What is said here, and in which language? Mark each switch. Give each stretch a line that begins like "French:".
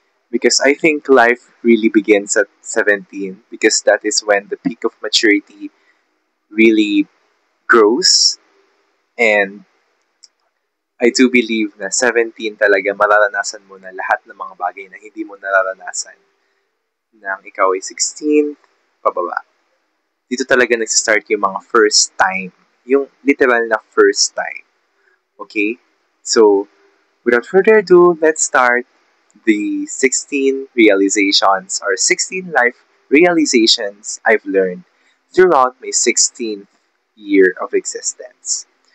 English: Because I think life really begins at 17 because that is when the peak of maturity really grows. And I do believe
Filipino: na 17 talaga mararanasan mo na lahat ng mga bagay na hindi mo nararanasan nang ikaw ay 16 pababa. Dito talaga nagsistart yung mga first time. Yung literal na first time.
English: Okay? So, without further ado, let's start the 16 realizations or 16 life realizations I've learned throughout my 16th year of existence.